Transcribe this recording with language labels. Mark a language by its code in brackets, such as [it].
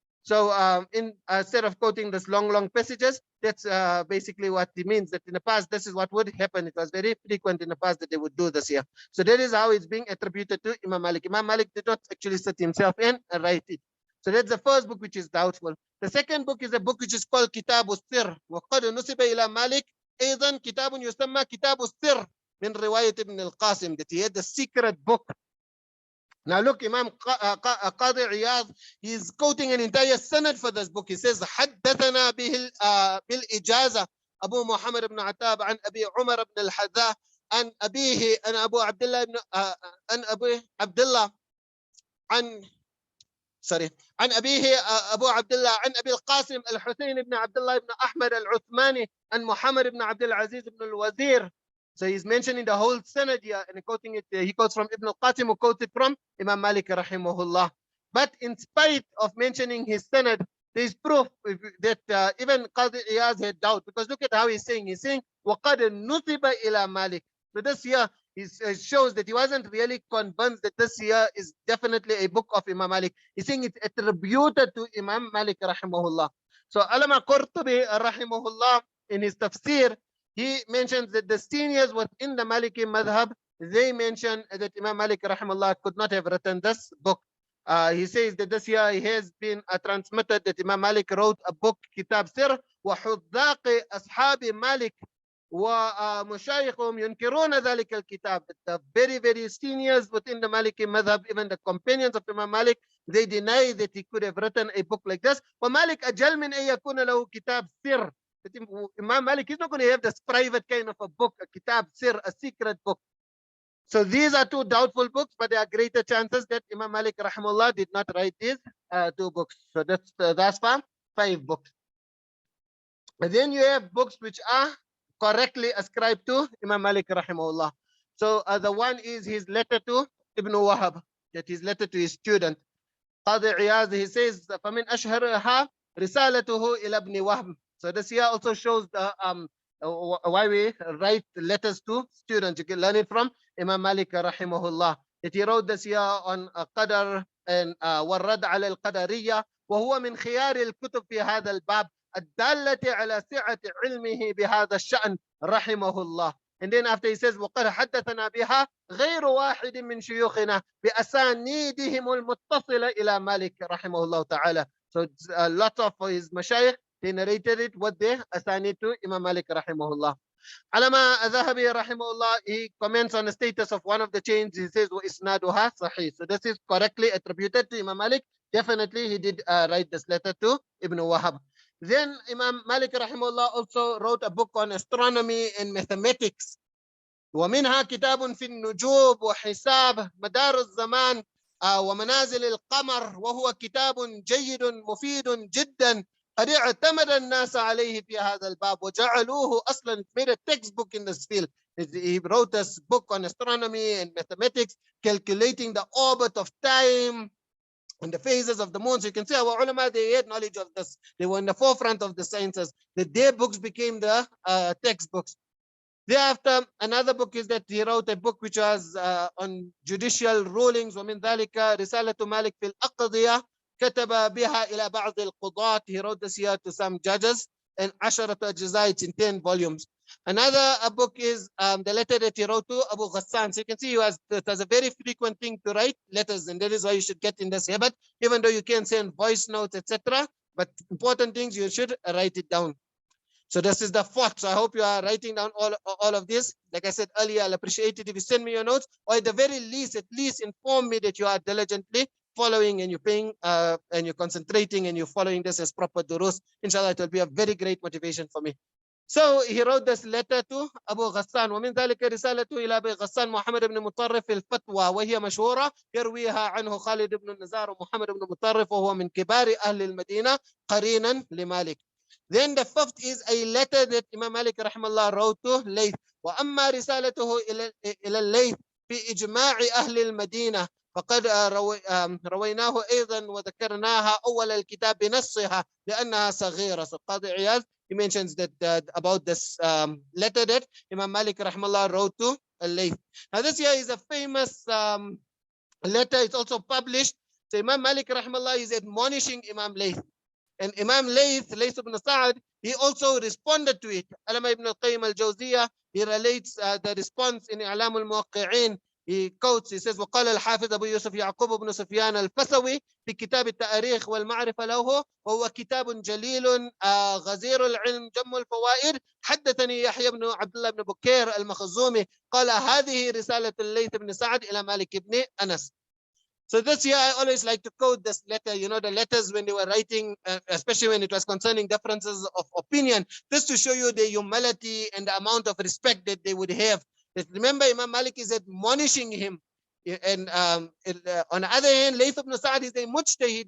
[en] So instead of quoting this long passages, that's basically what it means, that in the past, this is what would happen. It was very frequent in the past that they would do this here. So that is how it's being attributed to Imam Malik. Imam Malik did not actually sit himself and write it. So that's the first book which is doubtful. The second book is a book which is called Kitab al-Sir. [ar] وقد نسب إلى مالك أيضا كتاب يسمى كتاب السر من رواية ابن القاسم, [en] that he had the secret book. Now look, Imam Qadi Iyad, he's quoting an entire sanad for this book. He says, [ar] حدثنا بالإجازة أبو محمد بن عتاب عن أبي عمر بن الحذاء عن أبيه عن أبو عبد الله بن عن أبي عبد الله عن أبيه أبو عبد الله عن أبي القاسم الحسين بن عبد الله بن أحمد العثماني عن محمد بن عبد العزيز بن الوزير. [en] So he's mentioning the whole sanad here and quoting it. He quotes from Ibn al-Qasim, who quotes it from Imam Malik rahimahullah. But in spite of mentioning his sanad, there is proof that even Qadi Iyaz had doubt, because look at how he's saying. He's saying [ar] وَقَدْ نُسِبَ إِلَى [en] Malik. So this here shows that he wasn't really convinced that this here is definitely a book of Imam Malik. He's saying it's attributed to Imam Malik rahimahullah. So Allama Qurtubi rahimahullah, in his tafsir, he mentions that the seniors within the Maliki madhab, they mention that Imam Malik rahimahullah could not have written this book. He says that this year has been transmitted that Imam Malik wrote a book, Kitab Sir, [ar] وحذاق أصحاب مالك ومشايخهم ينكرون ذلك الكتاب. [en] The very seniors within the Maliki madhab, even the companions of Imam Malik, they deny that he could have written a book like this. [ar] ومالك أجل من أن يكون له كتاب سر. [en] Imam Malik is not going to have this private kind of a book, a kitab sir, a secret book. So these are two doubtful books, but there are greater chances that Imam Malik rahimahullah did not write these two books. So that's for 5 books. And then you have books which are correctly ascribed to Imam Malik rahimahullah. So the one is his letter to Ibn Wahab, that his letter to his student. Qadi Iyaz, he says, [ar] فَمِنْ أَشْهَرِهَا رِسَالَتُهُ إِلَى ابْنِ وَهْبٍ. [en] So this here also shows the why we write letters to students. You can learn it from Imam Malik rahimahullah. That he wrote this here on Qadar and [ar] والرد على القدرية وهو من خيار الكتب في هذا الباب الدالة على سعة علمه بهذا الشأن رحمه الله. [en] And then after he says [ar] وقد حدثنا بها غير واحد من شيوخنا بأسانيدهم المتصلة إلى مالك رحمه الله تعالى. [en] So lots of his mashayikh, they narrated it what they assigned it to Imam Malik rahimahullah. Alama Zahabi rahimahullah, he comments on the status of one of the chains. He says [ar] وَإِسْنَادُهَا صحيح. [en] So this is correctly attributed to Imam Malik. Definitely he did write this letter to Ibn Wahab. Then Imam Malik rahimahullah also wrote a book on astronomy and mathematics. [ar] ومنها كتاب في النجوم وحساب مدار الزمان ومنازل القمر وهو كتاب جيد مفيد جدا قد اعتمد الناس عليه في هذا الباب وجعلوه أصلا, [en] made a textbook in this field. He wrote this book on astronomy and mathematics, calculating the orbit of time and the phases of the moon. So you can see our ulama, they had knowledge of this. They were in the forefront of the sciences. Their books became the textbooks. Thereafter, another book is that he wrote a book which was on judicial rulings. [ar] ومن ذلك رسالة مالك في الأقضية كتب بها إلى بعض القضاة. [en] He wrote this here to some judges, and [ar] عشرة أجزاء, [en] in 10 volumes. Another book is the letter that he wrote to Abu Ghassan. So you can see it was a very frequent thing to write letters, and that is why you should get in this habit, even though you can send voice notes, etc. But important things, you should write it down. So this is the fourth. So I hope you are writing down all of this. Like I said earlier, I'll appreciate it if you send me your notes, or at the very least, at least inform me that you are diligently following and you're paying and you're concentrating and you're following this as proper durus. Inshallah, it will be a very great motivation for me. So he wrote this letter to Abu Ghassan. [ar] ومن ذلك رسالته إلى أبي غسان محمد بن مطرف الفتوى وهي مشهورة يرويها عنه خالد بن النزار ومحمد بن مطرف وهو من كبار أهل المدينة قرينا لمالك. [en] Then the fifth is a letter that Imam Malik rahimahullah wrote to Layth. [ar] وأما رسالته إلى الليث في إجماع أهل المدينة فقد رويناه أيضا وذكرناها أول الكتاب بنصها لأنها صغيرة. [en] So Qadi Iyaz, he mentions that about this letter that Imam Malik rahimahullah wrote to Layth. Now this here is a famous letter. It's also published. So Imam Malik rahimahullah is admonishing Imam Layth. And Imam Layth ibn Sa'ad, he also responded to it. Alama ibn al-Qayyim al-Jawziyah, he relates the response in I'lam al-Muwaqqi'in. He quotes, he says, [ar] وقال الحافظ أبو يوسف يعقوب بن سفيان الفسوي في كتاب التاريخ والمعرفة له وهو كتاب جليل غزير العلم جم الفوائد. حدثني يحيى بن عبد الله بن بكير المخزومي قال هذه رسالة الليث بن سعد إلى مالك بن أنس. [en] So this year, I always like to quote this letter, you know, the letters when they were writing, especially when it was concerning differences of opinion, just to show you the humility and the amount of respect that they would have. Remember, Imam Malik is admonishing him. And on the other hand, Layth ibn Sa'ad is a mujtahid.